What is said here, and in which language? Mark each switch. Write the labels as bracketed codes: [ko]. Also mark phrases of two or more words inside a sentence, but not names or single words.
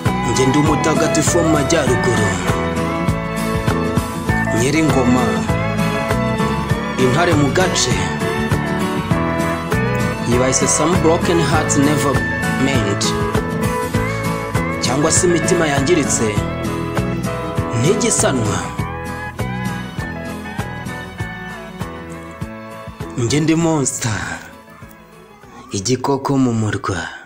[rw] Njye ndi umutagatifu wo mu majyaruguru. Nyiringoma. Intare mu gace. [en] Yibaye some broken hearts never mend. [rw] Cyangwa se imitima yangiritse ntigisanwa. Njye ndi monster. Igikoko mu murwa.